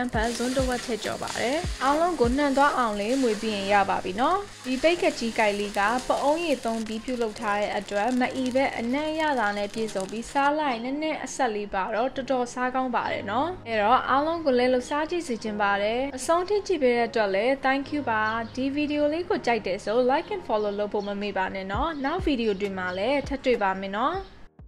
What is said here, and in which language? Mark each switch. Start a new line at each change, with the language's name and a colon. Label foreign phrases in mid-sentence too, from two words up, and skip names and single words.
Burmese: န်းဖတ်ဇွန်းတစ်ဝက်ထည့်ကြော်ပါတယ်အားလုံးကိုနှံသွားအောင်လေးမွေပြီးရင်ရပါပြီเนาะဒီဘိတ်ကကြီးကိုက်လေးကပအုံးရည်သုံးပြီးပြုလုပ်ထားတဲ့အတွက်မအီပဲအနံ့ရတာနဲ့ပြည့်စုံပြီးစားလိုက်နည်းနည်းအဆက်လေးပါတော့တော်တော်စားကောင်းပါတယ်နော်အဲ့တော့အားလုံးကိုလည်းလှူစားကြည့်စီခြင်းပါတယ်အဆုံးထိကြည့်ပေးတဲ့အတွက်လည်း
English: thank you
Burmese: ပါဒီဗီဒီယိုလေးကိုကြိုက်တယ်ဆို
English: like and follow
Burmese: လုပ်ဖို့မမေ့ပါနဲ့နော်နောက်ဗီဒီယိုတွေမှာလည်းထပ်တွေ့ပါမယ်နော်